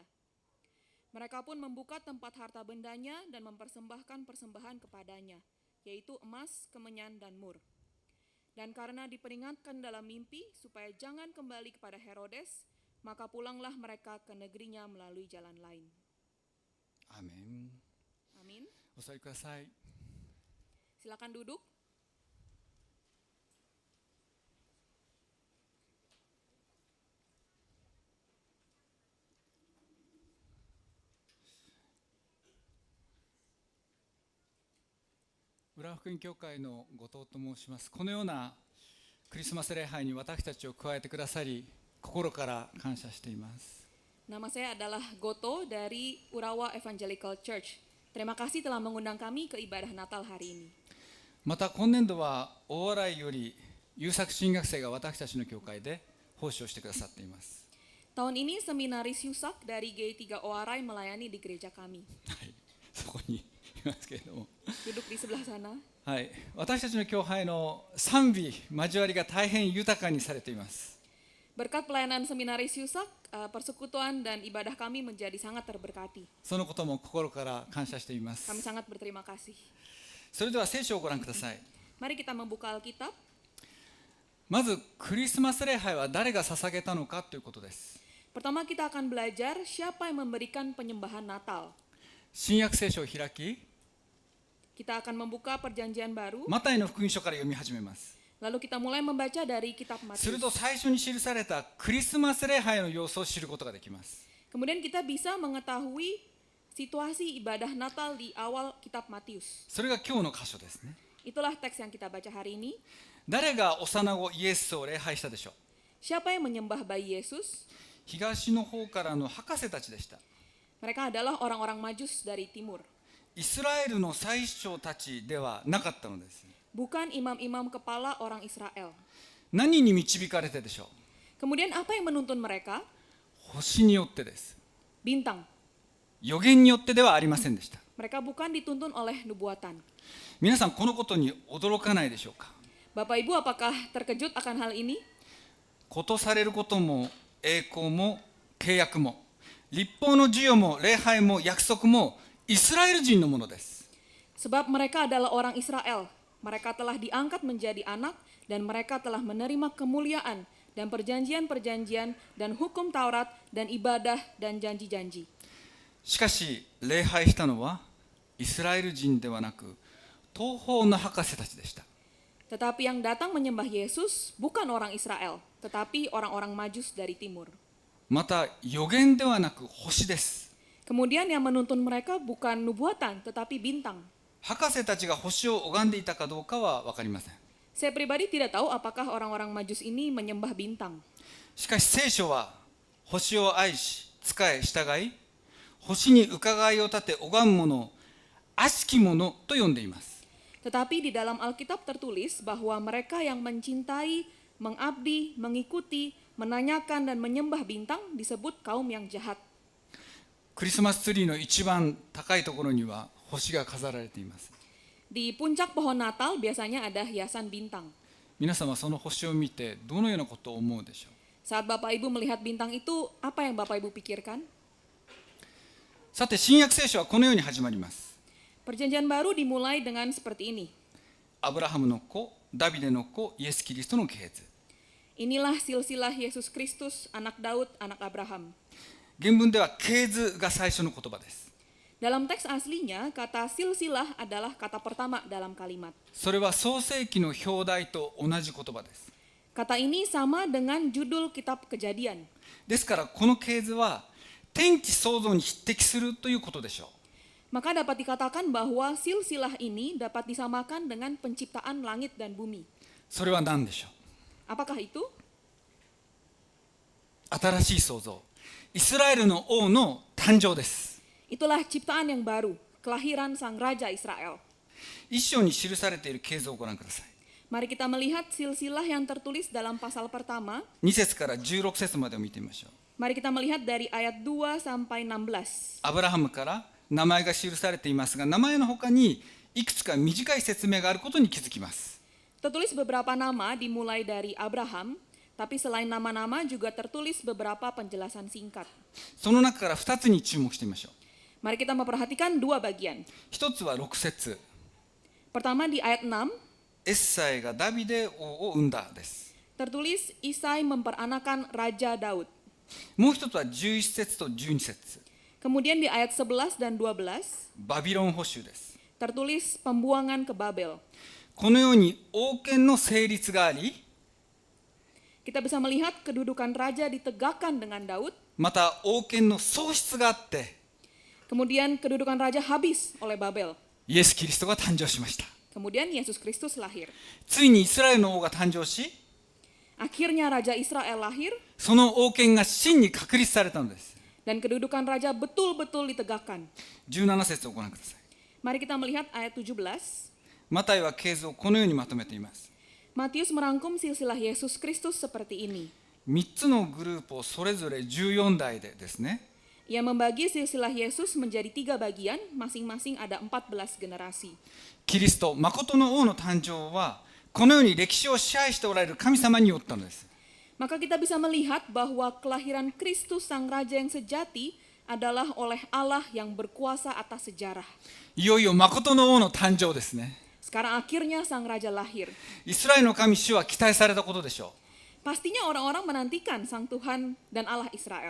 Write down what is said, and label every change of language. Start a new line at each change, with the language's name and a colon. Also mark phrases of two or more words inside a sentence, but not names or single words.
Indonesian: Mereka pun membuka tempat harta bendanya dan mempersembahkan persembahan kepadanya, yaitu emas, kemenyan, dan mur. Dan karena diperingatkan dalam mimpi supaya jangan kembali kepada Herodes, maka pulanglah mereka ke negerinya melalui jalan lain. Amin. Amin.
Japanese: お座りください。
Indonesian: Silakan duduk.
Japanese: 浦和福音教会の後藤と申します。このようなクリスマス礼拝に私たちを加えてくださり、心から感謝しています。
Indonesian: Nama saya adalah Goto dari Urawa Evangelical Church. Terima kasih telah mengundang kami ke ibadah Natal hari ini.
Japanese: また今年度は大洗より優作神学生が私たちの教会で奉仕をしてくださっています。
Indonesian: Tahun ini seminaris Yusak dari G3 Oarai melayani di gereja kami.
Japanese: はい、そこにいますけれども、
Indonesian: Duduk di sebelah sana.
Japanese: はい、私たちの教会の賛美交わりが大変豊かにされています。
Indonesian: Berkat pelayanan seminaris Yusak, persekutuan dan ibadah kami menjadi sangat terberkati.
Japanese: そのことも心から感謝しています。
Indonesian: Kami sangat berterima kasih.
Japanese: それでは聖書をご覧ください。
Indonesian: Mari kita membuka Alkitab.
Japanese: まずクリスマス礼拝は誰が捧げたのかということです。
Indonesian: Pertama kita akan belajar siapa yang memberikan penyembahan Natal.
Japanese: 新約聖書を開き、
Indonesian: Kita akan membuka perjanjian baru,
Japanese: マタイの福音書から読み始めます。
Indonesian: lalu kita mulai membaca dari kitab
Japanese: する
Indonesian: Matius.
Japanese: と最初に記されたクリスマス礼拝の様子を知ることができます。
Indonesian: Kemudian kita bisa mengetahui situasi ibadah Natal di awal kitab Matius.
Japanese: それが今日の箇所ですね。
Indonesian: Itulah teks yang kita baca hari ini.
Japanese: 誰が幼子イエスを礼拝したでしょう。
Indonesian: Siapa yang menyembah bayi Yesus?
Japanese: 東の方からの博士たちでした。
Indonesian: Mereka adalah orang-orang Majus dari timur.
Japanese: イスラエルの最首長たちではなかったのです。
Indonesian: Bukan imam-imam kepala orang Israel.
Japanese: 何に導かれてでしょう。
Indonesian: Kemudian apa yang menuntun mereka?
Japanese: 星によってです。
Indonesian: Bintang.
Japanese: 予言によってではありませんでした。
Indonesian: Mereka bukan dituntun oleh nubuatan.
Japanese: 皆さんこのことに驚かないでしょうか。
Indonesian: Bapak Ibu apakah terkejut akan hal ini?
Japanese: ことされることも栄光も契約も立法の授与も礼拝も約束もイスラエル人のものです。
Indonesian: Sebab mereka adalah orang Israel. Mereka telah diangkat menjadi anak dan mereka telah menerima kemuliaan dan perjanjian-perjanjian dan hukum Taurat dan ibadah dan janji-janji.
Japanese: しかし礼拝したのはイスラエル人ではなく東方の博士たちでした。
Indonesian: Tetapi yang datang menyembah Yesus bukan orang Israel, tetapi orang-orang Majus dari timur.
Japanese: また預言ではなく星です。
Indonesian: Kemudian yang menuntun mereka bukan nubuatan, tetapi bintang.
Japanese: 博士たちが星を拝んでいたかどうかは分かりません。
Indonesian: Saya pribadi tidak tahu apakah orang-orang Majus ini menyembah bintang.
Japanese: しかし聖書は星を愛し仕え従い、星に伺いを立て拝む者を悪しき者と呼んでいます。
Indonesian: Tetapi di dalam Alkitab tertulis bahwa mereka yang mencintai, mengabdi, mengikuti, menanyakan dan menyembah bintang disebut kaum yang jahat.
Japanese: クリスマスツリーの一番高いところには星が飾られています。
Indonesian: Di puncak pohon Natal biasanya ada hiasan bintang.
Japanese: 皆様その星を見てどのようなことを思うでしょう。
Indonesian: Saat Bapak Ibu melihat bintang itu, apa yang Bapak Ibu pikirkan?
Japanese: さて新約聖書はこのように始まります。
Indonesian: Perjanjian baru dimulai dengan seperti ini.
Japanese: アブラハムの子、ダビデの子、イエス・キリストの系図。
Indonesian: Inilah silsilah Yesus Kristus, anak Daud, anak Abraham.
Japanese: 原文では系図が最初の言葉です。
Indonesian: Dalam teks aslinya, kata silsilah adalah kata pertama dalam kalimat.
Japanese: それは創世記の表題と同じ言葉です。
Indonesian: Kata ini sama dengan judul kitab Kejadian.
Japanese: ですからこの系図は天地創造に匹敵するということでしょう。
Indonesian: Maka dapat dikatakan bahwa silsilah ini dapat disamakan dengan penciptaan langit dan bumi.
Japanese: それは何でしょう。
Indonesian: Apakah itu?
Japanese: 新しい創造、イスラエルの王の誕生です。
Indonesian: Itulah ciptaan yang baru, kelahiran sang Raja Israel.
Japanese: 一章に記されている系図をご覧ください。
Indonesian: Mari kita melihat silsilah yang tertulis dalam pasal pertama.
Japanese: 2 節から16節までを見てみましょう。
Indonesian: Mari kita melihat dari ayat 2 sampai 16.
Japanese: アブラハムから名前が記されていますが、名前の他にいくつか短い説明があることに気づきます。
Indonesian: Tertulis beberapa nama dimulai dari Abraham, tapi selain nama-nama juga tertulis beberapa penjelasan singkat.
Japanese: その中から2つに注目してみましょう。
Indonesian: Mari kita memperhatikan dua bagian.
Japanese: 一つは6節、
Indonesian: Pertama di ayat 6,
Japanese: エッサイがダビデ王を生んだです。
Indonesian: tertulis Isai memperanakan Raja Daud.
Japanese: もう一つは11節と12節、
Indonesian: Kemudian di ayat 11 dan 12,
Japanese: バビロン捕囚です。
Indonesian: tertulis pembuangan ke Babel.
Japanese: このように王権の成立があり、
Indonesian: Kita bisa melihat kedudukan raja ditegakkan dengan Daud,
Japanese: また王権の喪失があって、
Indonesian: kemudian kedudukan raja habis oleh Babel.
Japanese: イエス・キリストが誕生しました。
Indonesian: Kemudian Yesus Kristus lahir.
Japanese: ついにイスラエルの王が誕生し、
Indonesian: Akhirnya Raja Israel lahir
Japanese: その王権が真に確立されたのです。
Indonesian: dan kedudukan raja betul-betul ditegakkan.
Japanese: 17 節をご覧ください。
Indonesian: Mari kita melihat ayat 17.
Japanese: マタイは系図をこのようにまとめています。
Indonesian: Matius merangkum silsilah Yesus Kristus seperti ini.
Japanese: 3 つのグループをそれぞれ14代でですね。
Indonesian: Ia membagi silsilah Yesus menjadi 3 bagian, masing-masing ada 14 generasi.
Japanese: キリスト、誠の王の誕生は、このように歴史を支配しておられる神様によったのです。
Indonesian: Maka kita bisa melihat bahwa kelahiran Kristus sang Raja yang sejati adalah oleh Allah yang berkuasa atas sejarah.
Japanese: いよいよ誠の王の誕生ですね。
Indonesian: Sekarang akhirnya sang Raja lahir.
Japanese: イスラエルの神主は期待されたことでしょ
Indonesian: Pastinya orang-orang menantikan sang Tuhan dan Allah Israel.